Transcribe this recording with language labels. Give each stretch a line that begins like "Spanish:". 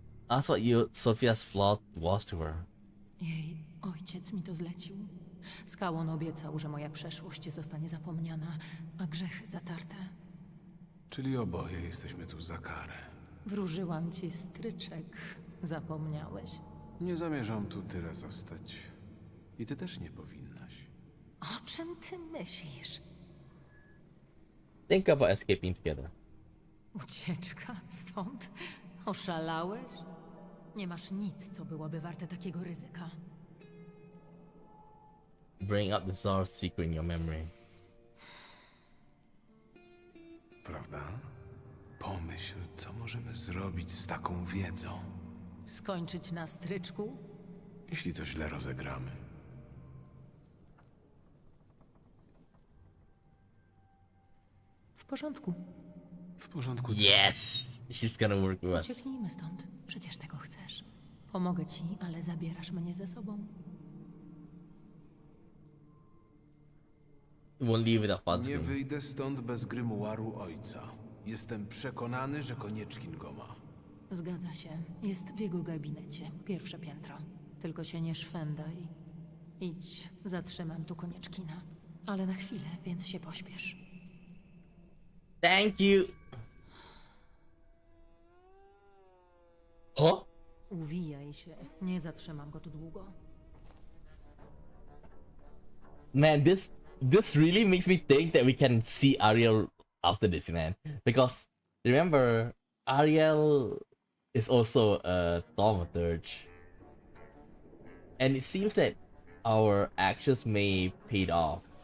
English: I thought Sophia's flaw was to her.
Polish: Jej ojciec mi to zlecił. Skałon obiecał, że moja przeszłość zostanie zapomniana, a grzechy zatarte. Czyli oboje jesteśmy tu za karę. Wróżyłam ci stryczek. Zapomniałeś? Nie zamierzam tu tyle zostać. I ty też nie powinnaś. O czym ty myślisz?
English: Think about escaping together.
Polish: Ucieczka stąd? Oszalałeś? Nie masz nic, co byłoby warte takiego ryzyka.
English: Bring up the Tsar's secret in your memory.
Polish: Prawda? Pomyśl, co możemy zrobić z taką wiedzą. Skończyć na stryczku? Jeśli to źle rozegramy. W porządku. W porządku.
English: Yes! She's gonna work with us.
Polish: Ucieknijmy stąd. Przecież tego chcesz. Pomogę ci, ale zabierasz mnie ze sobą.
English: Won't leave without father's
Polish: Nie
English: room.
Polish: wyjdę stąd bez grymuaru ojca. Jestem przekonany, że Konieczkin go ma. Zgadza się. Jest w jego gabinecie. Pierwsze piętro. Tylko się nie szwendaj. Idź, zatrzymam tu Konieczkina. Ale na chwilę, więc się pośpiesz.
English: Thank you. Huh?
Polish: Uwijaj się. Nie zatrzymam go tu długo.
English: Man, this really makes me think that we can see Ariel after this, man. Because remember, Ariel is also a thaumaturge. And it seems that our actions may paid off.